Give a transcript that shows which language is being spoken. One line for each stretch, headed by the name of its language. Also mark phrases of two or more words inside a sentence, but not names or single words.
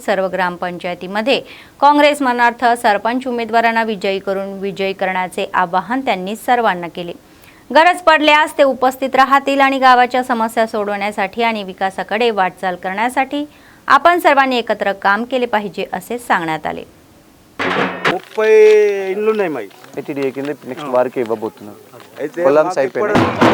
Marathi: सर्व ग्रामपंचायतीमध्ये काँग्रेस मनार्थ सरपंच उमेदवारांना विजयी करण्याचे आवाहन त्यांनी सर्वांना केले. गरज पडल्यास ते उपस्थित राहतील आणि गावाच्या समस्या सोडवण्यासाठी आणि विकासाकडे वाटचाल करण्यासाठी आपण सर्वांनी एकत्र काम केले पाहिजे असे सांगण्यात आले.
Telugu: 30 ఇండ్లు ఉన్నాయి మై ఎటిడి కింద నెక్స్ట్ వారికి ఇవ్వబోతున్నారు. కొలామ్స్ అయిపోయింది.